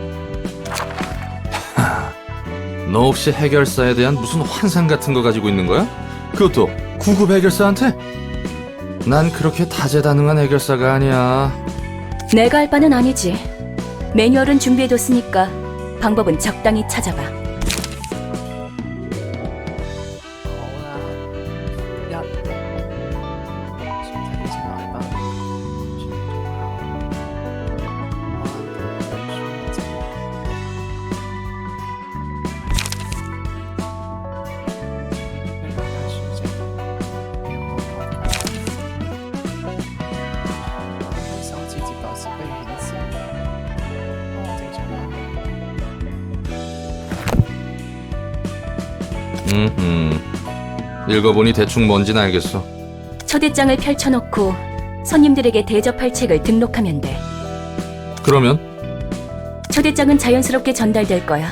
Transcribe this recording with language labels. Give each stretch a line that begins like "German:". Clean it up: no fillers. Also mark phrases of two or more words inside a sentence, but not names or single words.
Korean: 너 혹시 해결사에 대한 무슨 환상 같은 거 가지고 있는 거야? 그것도 구급 해결사한테? 난 그렇게 다재다능한 해결사가 아니야. 내가 할 바는 아니지. 매뉴얼은 준비해뒀으니까 방법은 적당히 찾아봐.
Cantonese: 好啦，一先睇先來吧。傳統校，首次接待時不顯示。正常啦。
Korean: 읽어보니 대충 뭔진 알겠어. 초대장을 펼쳐놓고 손님들에게 대접할 책을 등록하면 돼. 그러면 초대장은 자연스럽게 전달될 거야.